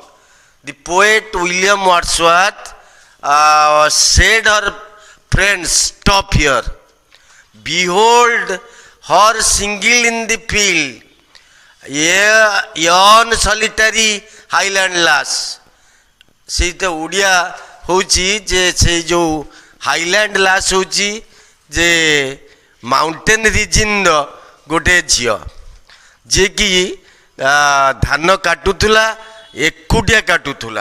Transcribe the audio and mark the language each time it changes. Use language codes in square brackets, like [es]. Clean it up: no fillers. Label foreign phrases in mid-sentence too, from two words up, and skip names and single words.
[en] The poet William Wordsworth said her friends, stop here. Behold her single in the field, yon solitary highland lass. [or] ସେଇଟା ଓଡ଼ିଆ ହେଉଛି ଯେ ସେଇ ଯେଉଁ [en] highland lass [or] ହେଉଛି ଯେ [en] mountain regionର [or] ଗୋଟେ ଝିଅ ଯିଏକି ଧାନ କାଟୁଥିଲା, ଏକୁଟିଆ କାଟୁଥିଲା।